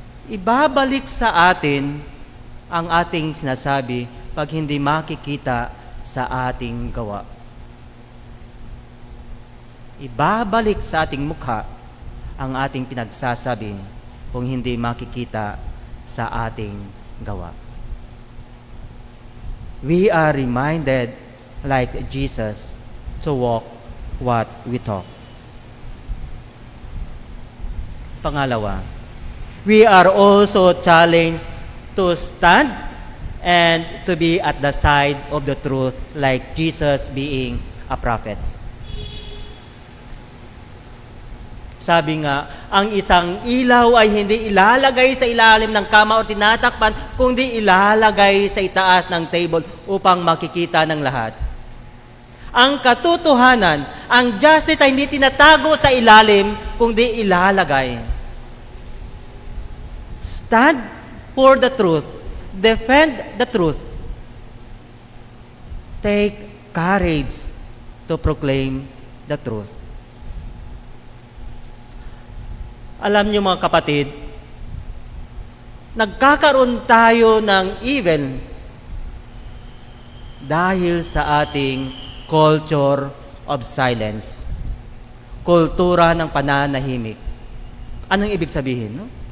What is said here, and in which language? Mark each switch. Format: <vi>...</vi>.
<tl>Ibabalik sa atin ang ating sinasabi pag hindi makikita sa ating gawa. Ibabalik sa ating mukha ang ating pinagsasabi kung hindi makikita sa ating gawa.</tl> <en>We are reminded, like Jesus, to walk what we talk.</en> <tl>Pangalawa,</tl> <en>we are also challenged to stand and to be at the side of the truth, like Jesus being a prophet.</en> <tl>Sabi nga, ang isang ilaw ay hindi ilalagay sa ilalim ng kama o tinatakpan, kundi ilalagay sa itaas ng table upang makikita ng lahat. Ang katotohanan, ang justice ay hindi tinatago sa ilalim, kundi ilalagay.</tl> <en>Stand for the truth. Defend the truth. Take courage to proclaim the truth.</en> <tl>Alam niyo mga kapatid, nagkakaroon tayo ng evil dahil sa ating culture of silence. Kultura ng pananahimik. Anong ibig sabihin? No?</tl>